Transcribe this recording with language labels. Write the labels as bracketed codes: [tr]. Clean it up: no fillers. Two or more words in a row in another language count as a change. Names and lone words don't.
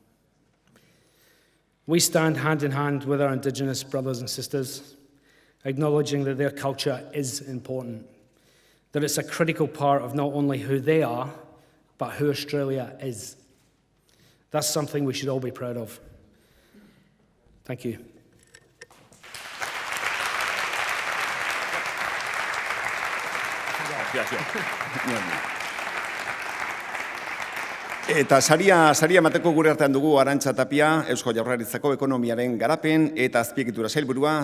[en] We stand hand in hand with our Indigenous brothers and sisters, acknowledging that their culture is important, that it's a critical part of not only who they are, but who Australia is. That's something we should all be proud of. Thank you. [eu] Eta saria emateko gure artean dugu Arantxa Tapia, Eusko Jaurlaritzako ekonomiaren garapen eta azpiegitura sailburua.